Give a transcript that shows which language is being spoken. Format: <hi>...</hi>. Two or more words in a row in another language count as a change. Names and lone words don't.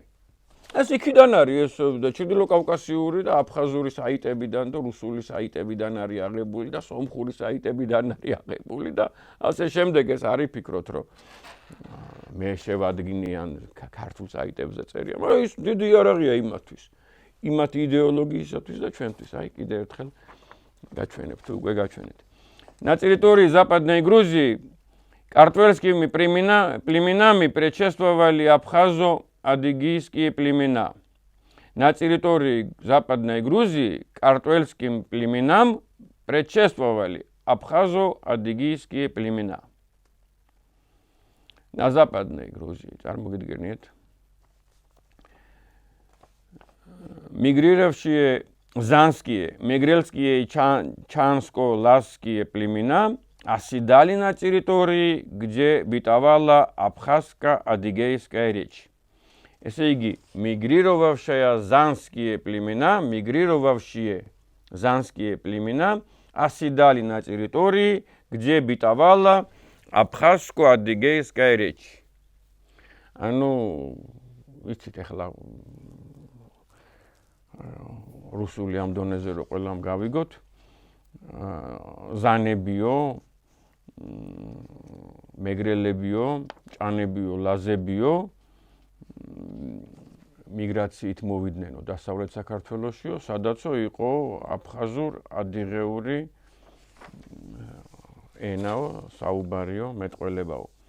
<ka>ეს იქიდან არის ეს ჩრდილოკავკასიური და აფხაზური საიტებიდან და რუსული საიტებიდან არის აღებული და სომხური საიტებიდან არის აღებული და ასე შემდეგ ეს არის ფიქრობთ რომ მე შევადგინიან ქართულ საიტებზე წერია, მაგრამ ის დიდი იარაღია იმათვის. იმათ идеологиისათვის და ჩვენთვის. აი კიდე ერთხელ გაჩვენებთ, უკვე გაჩვენეთ.</ka> <ru>На территории Западной Грузии картвельскими племенами предшествовали абхазо-адыгейские племена. На территории Западной Грузии картвельским племенам предшествовали абхазо-адыгейские племена. На Западной Грузии, წარმოგიდგენიათ, мигрировавшие Занские, Мегрельские и Чанско-Ласские племена оседали на территории, где бытовала абхазско-адыгейская речь.</ru> <ka>Ესე იგი,</ka> <ru>мигрировавшие занские племена оседали на территории, где бытовала абхазско-адыгейская речь. Ну,</ru> <ka>იცით ახლა რუსული ამ დონეზე რო ყველამ გავიგოთ ზანებიო მეგრელებიო ჭანებიო ლაზებიო მიგრაციით მოვიდნენ დასავლეთ საქართველოსიო სადაცო იყო აფხაზურ ადიღეური ენაო საუბარიო მეტყველებაო</ka>